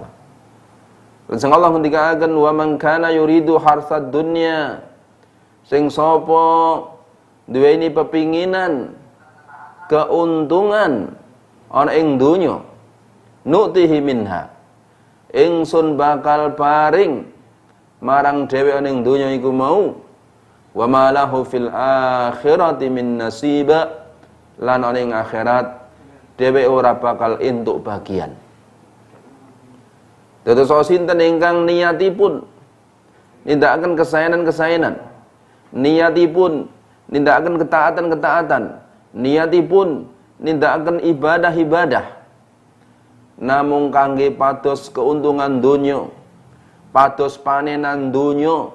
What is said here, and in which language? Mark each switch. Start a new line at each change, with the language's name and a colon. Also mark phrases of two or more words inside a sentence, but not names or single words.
Javanese: Lajeng Allah ngendikaken
Arabic: ومن كان يريد حرث الدنيا,
Javanese: sing sapa duweni pepinginan keuntungan ana ing donya,
Arabic: نؤته منها,
Javanese: ingsun bakal paring marang dheweke ning donya iku mau,
Arabic: وما له في الآخرة من نصيب,
Javanese: lan ana ing akhirat dheweke ora bakal entuk bagian. Dados sinten ingkang niatipun nindakaken kesaenan-kesaenan, niatipun nindakaken ketaatan-ketaatan, niatipun nindakaken ibadah-ibadah, namung kangge pados keuntungan donya, pados panenan donya.